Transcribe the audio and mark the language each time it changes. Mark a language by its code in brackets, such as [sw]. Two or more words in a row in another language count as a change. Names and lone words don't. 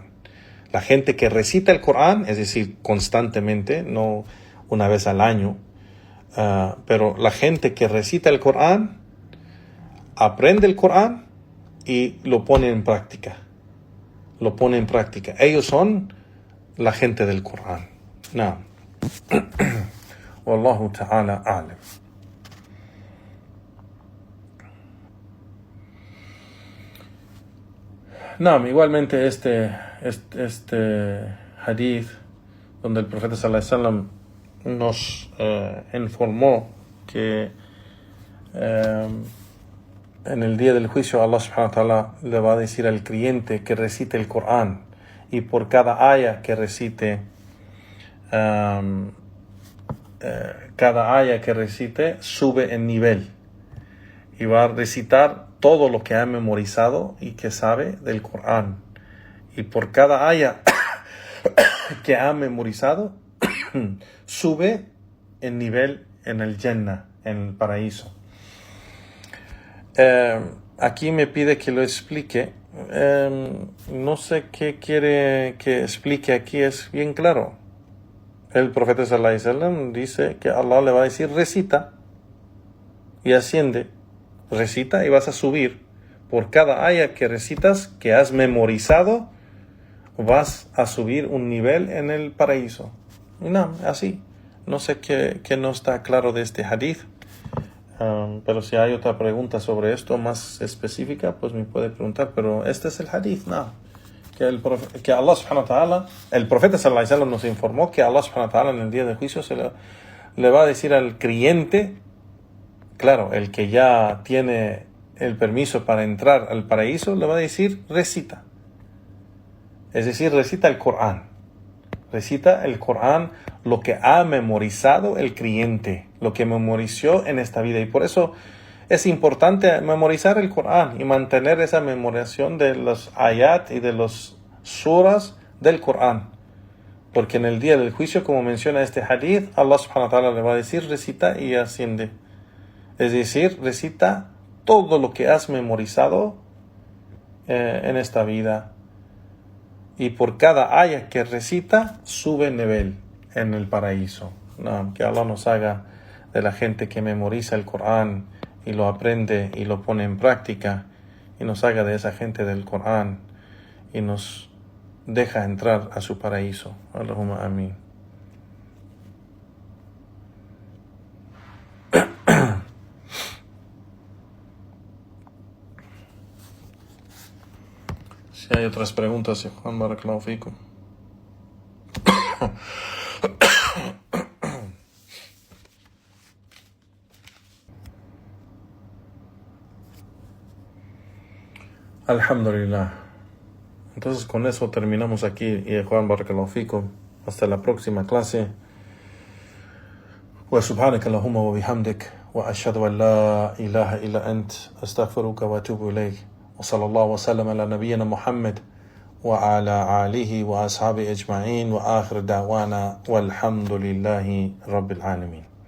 [es] La gente que recita el Corán, es decir, constantemente, no una vez al año, pero la gente que recita el Corán, aprende el Corán y lo pone en práctica. Lo pone en práctica. Ellos son la gente del Corán. No. [ar] والله تعالى أعلم. [es] No, igualmente este hadith donde el profeta [ar] صلى الله عليه وسلم [es] nos informó que en el día del juicio [ar] الله سبحانه وتعالى [es] le va a decir al creyente que recite el Corán, y por cada aya que recite sube en nivel y va a recitar todo lo que ha memorizado y que sabe del Corán, y por cada aya que ha memorizado sube en nivel en el Jannah, en el paraíso. Aquí me pide que lo explique. No sé qué quiere que explique aquí, es bien claro. El profeta [ar] صلى الله عليه وسلم [es] dice que Allah le va a decir recita y asciende, recita y vas a subir. Por cada aya que recitas, que has memorizado, vas a subir un nivel en el paraíso. Y no, así. No sé qué no está claro de este hadith. Pero si hay otra pregunta sobre esto más específica, pues me puede preguntar. Pero este es el hadith, no. Que [ar] الله سبحانه وتعالى, [es] el profeta [ar] صلى الله عليه وسلم [es] nos informó que [ar] الله سبحانه وتعالى [es] en el día del juicio le va a decir al creyente, claro, el que ya tiene el permiso para entrar al paraíso, le va a decir recita. Es decir, recita el Corán. Recita el Corán, lo que ha memorizado el creyente, lo que memorizó en esta vida. Y por eso es importante memorizar el Corán y mantener esa memorización de los ayat y de los suras del Corán. Porque en el día del juicio, como menciona este hadith, [ar] الله سبحانه وتعالى [es] le va a decir recita y asciende. Es decir, recita todo lo que has memorizado en esta vida. Y por cada aya que recita, sube nivel en el paraíso. No, que Allah nos haga de la gente que memoriza el Corán y lo aprende y lo pone en práctica, y nos haga de esa gente del Corán y nos deja entrar a su paraíso. Allahumma amén. Si hay otras preguntas, Juan, [ar] بارك الله فيكم. [es] Alhamdulillah. Entonces con eso terminamos aquí, y Juan, [ar] بارك الله فيكم. [es] Hasta la próxima clase. [ar] وسبحانك اللهم وبحمدك وأشهد أن لا إله إلا أنت أستغفرك وأتوب إليك. وصلى الله وسلم على نبينا محمد وعلى آله وأصحابه أجمعين وآخر دعوانا والحمد لله رب العالمين.